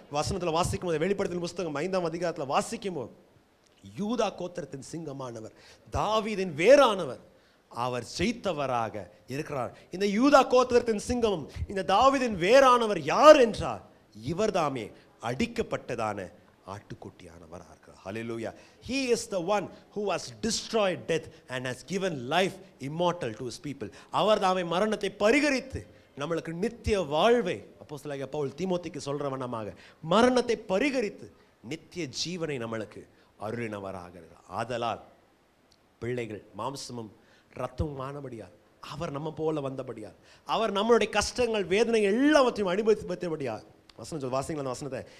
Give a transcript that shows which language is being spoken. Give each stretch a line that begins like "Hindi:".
Tamil: வசனத்தில் வாசிக்கும் போது, வெளிப்படுத்தல் புஸ்தகம் 5ஆம் அதிகாரத்தில் வாசிக்கும் போது, யூதா கோத்திரத்தின் சிங்கமானவர், தாவீதின் வேறானவர், அவர் ஜெயித்தவராக இருக்கிறார். இந்த யூதா கோத்திரத்தின் சிங்கமும் இந்த தாவீதின் வேரானவர் யார் என்றார், இவர்தாமே அடிக்கப்பட்டதான ஆட்டுக்குட்டியானவராக இருக்கிறார். ஹல்லேலூயா.
English: He is the one who has destroyed death and has given life immortal to his people.
Tamil: அவர்தாமே மரணத்தை பரிகரித்து நம்மளுக்கு நித்திய வாழ்வை, அப்போஸ்தலனாகிய பவுல் தீமோத்தேயுக்கு சொல்றவனமாக, மரணத்தை பரிகரித்து நித்திய ஜீவனை நம்மளுக்கு அருளினவராக இருக்கிறார். ஆதலால் பிள்ளைகள் மாம்சமும் இரத்தமுமானபடியால், அவர் நம்ம போல வந்தபடியால், அவர் நம்மளுடைய கஷ்டங்கள் வேதனைகள் எல்லாவற்றையும் அனுபவித்தபடியால், வசனம் சொல் வாசிங்களா அந்த வசனத்தை.